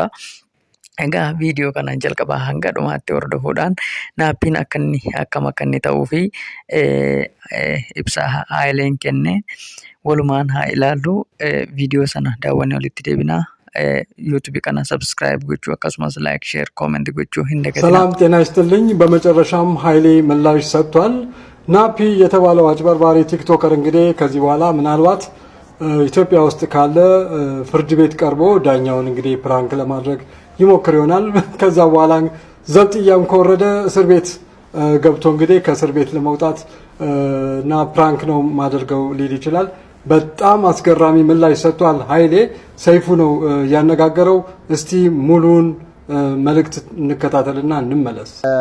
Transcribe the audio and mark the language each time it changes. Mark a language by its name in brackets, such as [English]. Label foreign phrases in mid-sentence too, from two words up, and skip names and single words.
[Oromo] Egaa viidiyoo kana jalqabaa hanga dhumaatti hordofuudhaan naappiin akkam akka inni ta'uu fi ibsa Hayileen kenne walumaan haa ilaallu. Viidiyoo sana daawwannee walitti deebinaa. YouTube kana subscribe gochuu akkasumas [English] like share comment [Oromo] gochuu hin dagatinaa. [Amharic] ሰላም ጤና ይስጥልኝ። በመጨረሻም ኃይሌ ምላሽ ሰጥቷል። ናፒ የተባለው አጭበርባሪ ቲክቶከር እንግዲህ ከዚህ በኋላ ምናልባት ኢትዮጵያ ውስጥ ካለ ፍርድ ቤት ቀርቦ ዳኛውን እንግዲህ ፕራንክ ለማድረግ ይሞክር ይሆናል። ከዛ በኋላ ዘብጥያም ከወረደ እስር ቤት ገብቶ እንግዲህ ከእስር ቤት ለመውጣት እና ፕራንክ ነው ማድረገው ሊል ይችላል። በጣም አስገራሚ ምላሽ ሰጥቷል ኃይሌ። ሰይፉ ነው ያነጋገረው። እስቲ ሙሉን መልእክት እንከታተልና እንመለስ።